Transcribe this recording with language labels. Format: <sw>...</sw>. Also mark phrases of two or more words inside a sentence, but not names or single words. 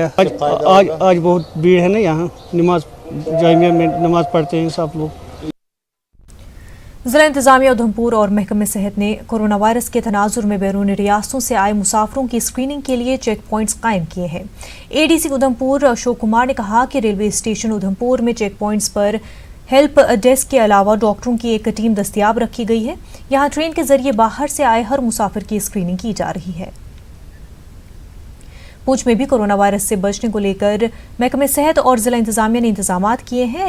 <ur>آج بہت بھیڑ ہے نا، یہاں نماز جامعہ میں نماز پڑھتے ہیں سب لوگ۔ ضلع انتظامیہ ادھمپور اور محکمہ صحت نے کورونا وائرس کے تناظر میں بیرون ریاستوں سے آئے مسافروں کی اسکریننگ کے لیے</ur> <en>check points</en> <ur>قائم کیے ہیں۔ ADC ادھمپور اشوک کمار نے کہا کہ</ur> <en>railway station</en> <ur>ادھمپور میں</ur> <en>check points</en> <ur>پر</ur> <en>help desk</en> <ur>کے علاوہ ڈاکٹروں کی ایک ٹیم دستیاب رکھی گئی ہے۔ یہاں ٹرین کے ذریعے باہر سے آئے ہر مسافر کی اسکریننگ کی جا رہی ہے۔ پونچھ میں بھی کورونا وائرس سے بچنے کو لے کر محکمہ صحت اور ضلع انتظامیہ نے انتظامات کیے ہیں۔</ur>